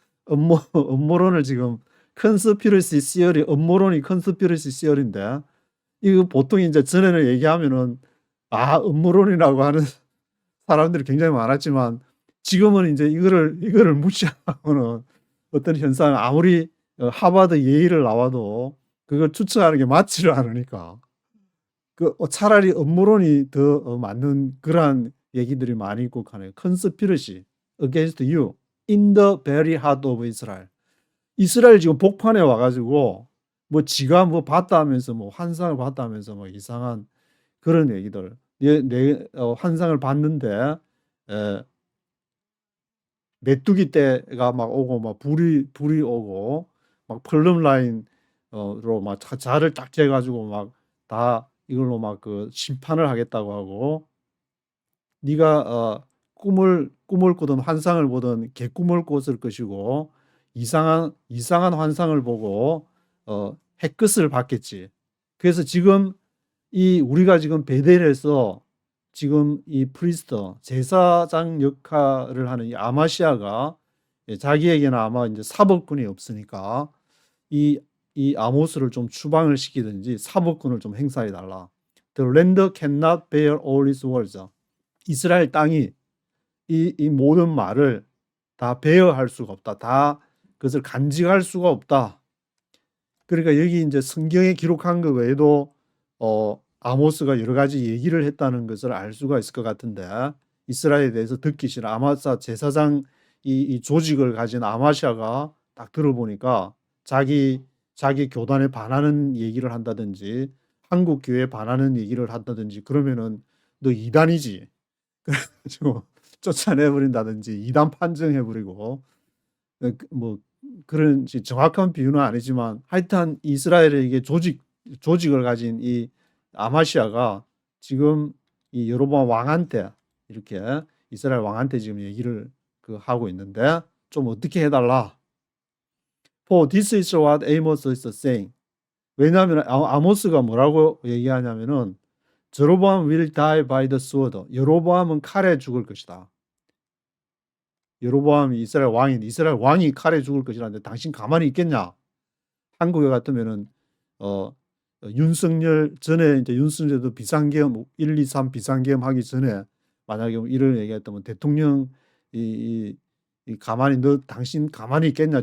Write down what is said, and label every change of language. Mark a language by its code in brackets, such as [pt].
[ko] 음모론을 지금 컨스피러시 시어리 음모론이 컨스피러시 시어리인데 이거 보통 이제 전에는 얘기하면은 음모론이라고 하는 사람들이 굉장히 많았지만 지금은 이제 이거를 무시하고는 어떤 현상 아무리 하버드 예일을 나와도 그걸 추측하는 게 맞지를 않으니까 차라리 음모론이 더 맞는 그러한 얘기들이 많이 있고 하네요. [en] conspiracy against you in the very heart of Israel. [ko] 이스라엘 지금 복판에 와가지고 뭐 지가 뭐 봤다 하면서 뭐 환상을 봤다 하면서 뭐 이상한 그런 얘기들. 환상을 봤는데 메뚜기 떼가 막 오고 막 불이 오고 막 펄럼 라인으로 막 자를 딱 재가지고 막 다 이걸로 막 그 심판을 하겠다고 하고 네가 꿈을 꾸든 환상을 보든 개꿈을 꿨을 것이고 이상한 환상을 보고 해끝을 봤겠지. 그래서 지금 우리가 지금 베델에서 지금 이 프리스터 제사장 역할을 하는 이 아마시아가 자기에게는 아마 이제 사법권이 없으니까 이 아모스를 좀 추방을 시키든지 사법권을 좀 행사해 달라. [en] The land cannot bear all its words. [ko] 이스라엘 땅이 이 모든 말을 다 배어할 수가 없다. 다 그것을 간직할 수가 없다. 그러니까 여기 이제 성경에 기록한 것 외에도 아모스가 여러 가지 얘기를 했다는 것을 알 수가 있을 것 같은데 이스라엘에 대해서 듣기 싫은 아마사 제사장 이 조직을 가진 아마시아가 딱 들어보니까 자기 교단에 반하는 얘기를 한다든지 한국 교회에 반하는 얘기를 한다든지 그러면은 너 이단이지. 그래가지고 쫓아내버린다든지 이단 판정해버리고 뭐 그런 정확한 비유는 아니지만 하여튼 이스라엘에게 조직을 가진 이 아마시아가 지금 이 여로보암 왕한테 이렇게 이스라엘 왕한테 지금 얘기를 하고 있는데 좀 어떻게 해달라. [en] For this is what Amos is saying. [ko] 왜냐하면 아모스가 뭐라고 얘기하냐면은 여로보암 [en] will die by the sword. [ko] 여로보암은 칼에 죽을 것이다. 여로보암이 이스라엘 왕이 칼에 죽을 것이라는데 당신 가만히 있겠냐? 한국에 같으면은 윤석열 전에 이제 윤석열도 비상계엄 1, 2, 3 비상계엄 하기 전에 만약에 이런 얘기했다면 대통령 가만히 당신 가만히 있겠냐?